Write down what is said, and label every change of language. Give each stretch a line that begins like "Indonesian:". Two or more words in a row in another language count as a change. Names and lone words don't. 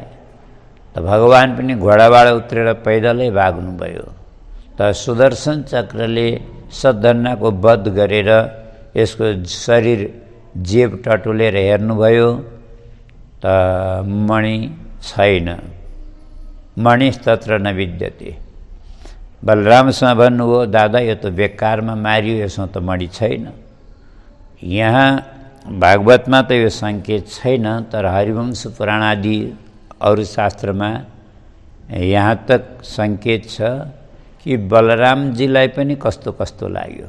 Nepali: त भगवान पनि घोडाबाट उत्रेर पैदलै भाग्नुभयो। त सुदर्शन चक्रले शतधन्वाको वध गरेर यसको शरीर जेब टटुलेर हेर्नुभयो त मणि छैन।
Sanskrit: मणिस्तत्र न विद्यते।
Nepali: बलरामसँग भन्नुभयो, दादा यो त बेकारमा मारियो, यसमा त मणि छैन। यहाँ भागवतमा त यो सङ्केत छैन, तर हरिवंश पुराण आदि अरू शास्त्रमा
Hindi: यहाँ तक
Nepali: सङ्केत छ कि बलरामजीलाई पनि कस्तो कस्तो लाग्यो।